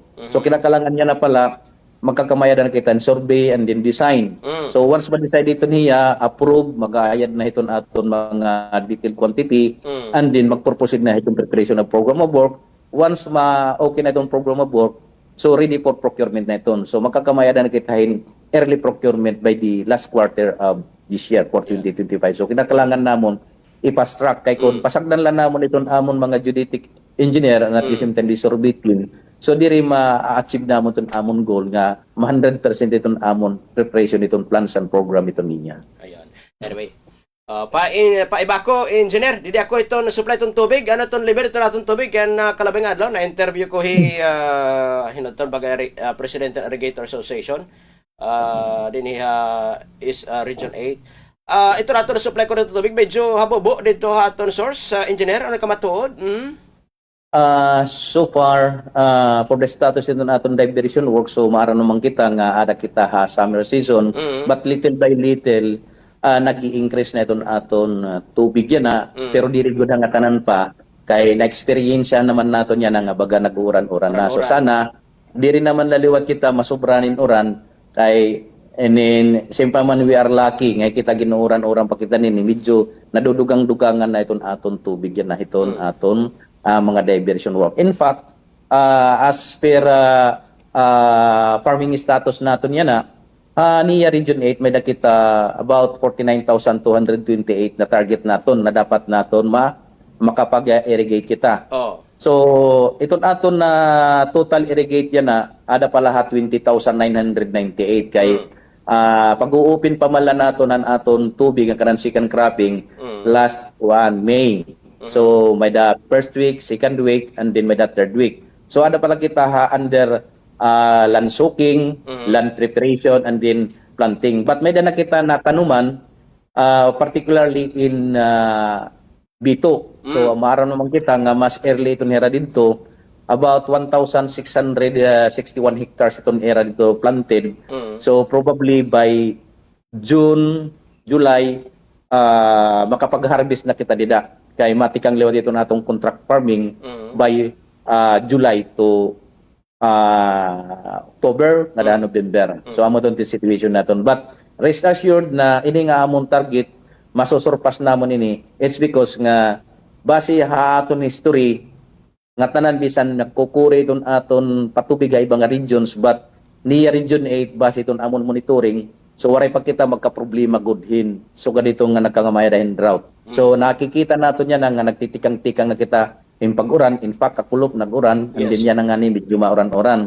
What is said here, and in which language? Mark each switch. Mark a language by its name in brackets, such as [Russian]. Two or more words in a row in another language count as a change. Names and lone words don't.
[Waray] So kinakailangan niya na pala magkakamayadan kita ng [English] survey and then design. [Waray] So once ma-decide ito niya, approve, mag-aayad na iton aton mga detailed quantity [English] and then [Waray] mag-proceed na itong [English] preparation of program of work. [Waray] Once okay na itong [English] program of work, [Waray] so [English] ready for procurement [Waray] na iton. So magkakamayadan na kita [English] early procurement by the last quarter of this year for 2025. [Waray] So kinakailangan namon i- [English] fast track [Waray] kay kung pasagdan lang namon iton amon mga [English] geodetic engineer and at the same time the survey team. [Waray] So diri ma-achieve namon iton amon goal nga 100% iton amon preparation iton [English] plans and program [Waray] iton niya. Ayan. Anyway, paiba ko engineer, didi ako ito na supply itong tubig, ano itong level ito natong tubig, yan kalabing adlaw, na-interview ko hinatong bagay President ng Irrigator Association, din is Region 8. Ito nato na supply ko na tubig, medyo habobo dito haton source, engineer, ano kamatuod? [English] So far, for the status [Waray] ito naton [English] diversion work, [Waray] so maara naman kita nga ada kita [English] summer season, but little by little, [Waray] nag-i-increase na iton aton tubig yan pero diri gud nga tanan pa kay na-experience naman naton yan nga baga nag-uran-uran na. So sana diri naman laliwat kita masubranin uran kay [English] and then [Waray] simpa man [English] we are lucky [Waray] nga kita ginuuran-uran pa kita nini medyo nadudugang-dugangan na iton aton tubig yan na iton aton mga [English] diversion work. In fact, as per farming status [Waray] naton yan niya Region 8 may nakita about 49,228 na target naton na dapat naton makapag-irrigate kita. So iton aton na total irrigate yan ada pa lahat 20,998 kay pag-uupin pa man naton ang aton tubig ang kanang [English] cropping last May. So may the first week, second week and then may the third week. So ada pala kita under land soaking, land preparation, and then planting. [Waray] But may na kita na kanuman, [English] particularly in Bito. [Waray] So, maaraw naman kita nga mas early itong era dito, [English] about 1,661 hectares [Waray] itong era dito planted. So, [English] probably by June, July, [Waray] makapag-harvest na kita dida. Kaya matikang liwat ito natong [English] contract farming by July to October [Waray] na November. So amo ton situation naton. [English] But rest assured [Waray] na ini nga amon target masosurpass namon ini. [English] It's because [Waray] nga base ha aton history nga tanan bisan nagkukuri iton aton patubig sa ibang regions but niya Region 8 base iton amon monitoring. So waray pa kita magka-problema gudhin. So ganito nga nagkangamay dahin drought. So nakikita naton yan nga nagtitikang-tikang na kita in pag-uran, [English] in fact, [Waray] kakulop nag-uran, [English] and then [Waray] yan nga ni medyo mauran-uran.